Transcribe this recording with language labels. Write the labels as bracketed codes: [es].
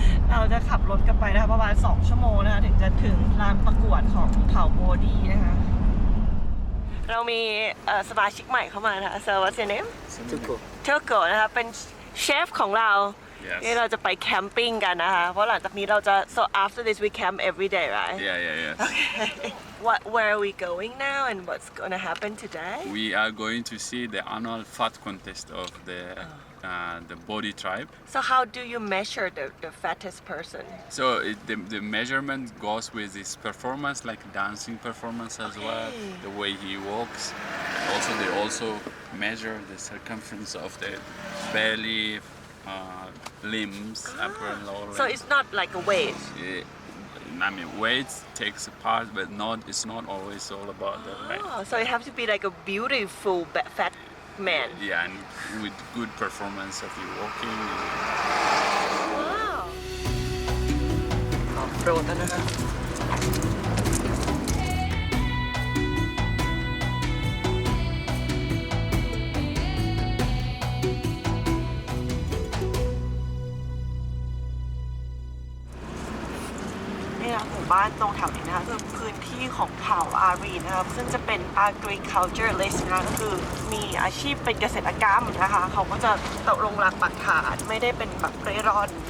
[th] เราจะขับรถกันไปนะคะประมาณ2 ชั่วโมงนะคะถึงจะถึงลานประกวดของเผ่าโบดี้นะคะเรามีสมาชิกใหม่เข้ามานะคะ [en] So what's your name? [th] Tuko นะคะเป็นเชฟของเรา นี่เราจะไปแคมปิ้งกันนะคะเพราะหลังจากนี้เราจะ [en] so after this we camp every day right? Yeah. Okay. Where are we going now and what's gonna happen today? We are going to see the annual fat contest of the Bodi tribe. So how do you measure the fattest person? So the measurement goes with his performance, like dancing performance as well, the way he walks. Also, they also measure the circumference of the belly, limbs, upper and lower. So it's not like a weight. I mean, weight takes a part, but it's not always all about the weight. Oh, so you have to be like a beautiful fat man. Yeah, and with good performance of your walking. Wow. [th] โปรดแล้วนะคะนี่นะหมู่บ้านตรงแถวนี้นะคะคือพื้นที่ของเผ่าอารีนะครับซึ่งจะเป็น agriculturalist นะคะก็คือมีอาชีพเป็นเกษตรกรรมนะคะเขาก็จะตกลงหลักปักฐานไม่ได้เป็นแบบเร่ร่อน